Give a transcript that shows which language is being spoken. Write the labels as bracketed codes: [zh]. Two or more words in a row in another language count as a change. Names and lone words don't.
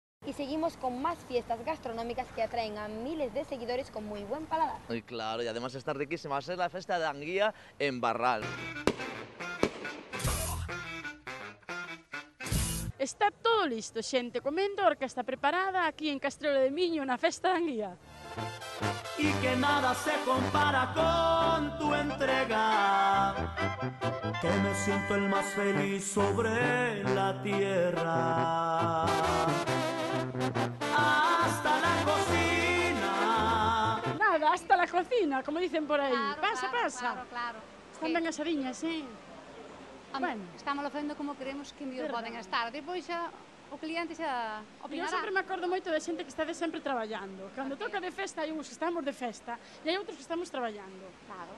[es] y seguimos con más fiestas gastronómicas que atraen a miles de seguidores con muy buen paladar. Y claro, y además está riquísima, va a ser la festa de Anguía en Barral. [gl] Está todo listo, xente comendo, a orquesta preparada aquí en Castrelo de Miño na festa de Anguía. [es] Y que nada se compara con tu entrega, que me siento el más feliz sobre la tierra. Hasta la cocina. Nada, hasta la cocina, como dicen por aí. Claro, Pasa, claro, pasa. Claro. [gl] Están ben asadiñas, Bueno. Estamos facendo como queremos que mellor Verdade. poden estar. Depois xa o cliente xa Eu opinará. sempre me acordo moito de xente que está sempre traballando. Cando toca de festa, hai uns que estamos de festa e hai outros que estamos traballando. Claro.